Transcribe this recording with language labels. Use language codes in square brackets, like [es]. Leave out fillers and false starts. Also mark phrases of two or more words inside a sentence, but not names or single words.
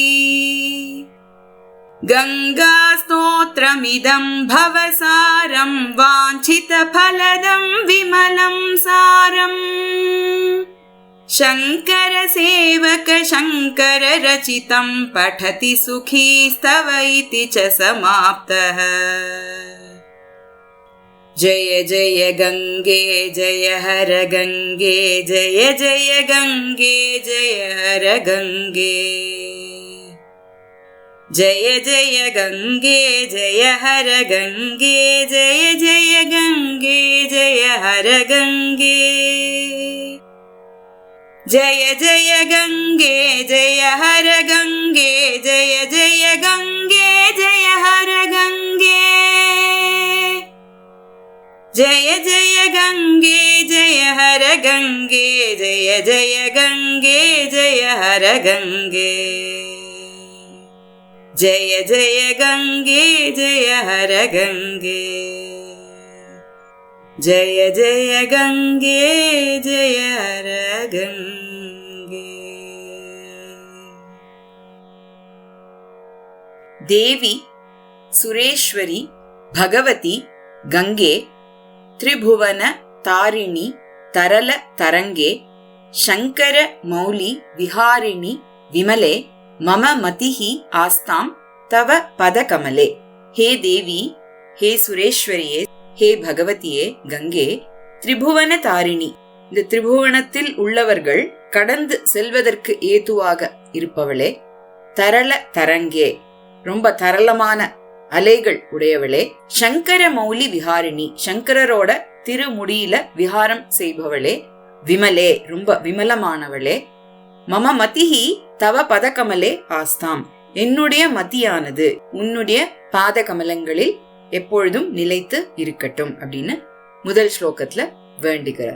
[sa] गङ्गास्तोत्रमिदं भवसारं वाञ्छितफलदं विमलं सारम् शङ्करसेवक शङ्कररचितं पठति सुखी स्तव इति च समाप्तः जय जय गङ्गे जय हर गङ्गे जय जय गङ्गे जय हर गङ्गे जय जय गङ्गे जय हर गङ्गे जय जय गङ्गे जय हर गंगे जय जय गंगे जय हर गंगे जय जय गंगे जय हर गंगे जय जय गंगे जय हर गंगे जय जय गंगे जय हर गंगे जय जय गंगे जय हर गंगे जय जय गंगे जय हर गंगे। देवी सुरेश्वरी भगवती गंगे त्रिभुवन तारिणी तरल तरंगे शंकर मौली विहारिणी विमले मम मतिहि आस्तां तव पद कमले। हे देवी, हे सुरेश्वरिये, हे [ta] பகவதியே கங்கே, திரிபுவன தாரிணி, இந்த திரிபுவனத்தில் உள்ளவர்கள் கடந்து செல்வதற்கு ஏதுவாக இருப்பவளே, [sa] तरल तरङ्गे, [ta] ரொம்ப தரளமான அலைகள் உடையவளே, [sa] शङ्कर मौलि विहारिणि, [ta] சங்கரரோட திருமுடியில விஹாரம் செய்பவளே, விமலே, ரொம்ப விமலமானவளே, [sa] मम मतिः तव पदकमले आस्ताम्, [ta] என்னுடைய மதியானது உன்னுடைய பாத கமலங்களில் எப்பொழுதும் நிலைத்து இருக்கட்டும் அப்படின்னு முதல் ஸ்லோகத்துல வேண்டுகிறார்.